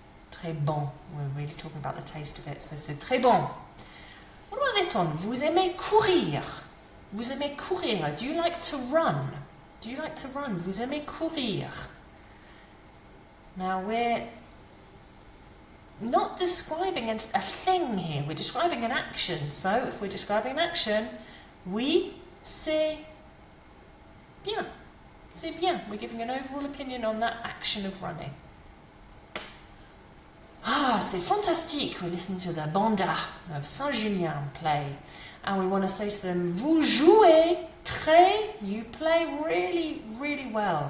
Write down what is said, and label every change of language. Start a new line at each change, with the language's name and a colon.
French: Très bon.
English: We're really talking about the taste of it, so
French: c'est très bon.
English: What about this one?
French: Vous aimez courir? Vous aimez courir?
English: Do you like to run? Do you like to run?
French: Vous aimez courir?
English: Now we're not describing a thing here, we're describing an action. So if we're describing an action,
French: oui, c'est bien. C'est bien.
English: We're giving an overall opinion on that action of running.
French: Ah, c'est fantastique.
English: We're listening to the banda of Saint-Julien play. And we want to say to them,
French: vous jouez très,
English: you play really, really well.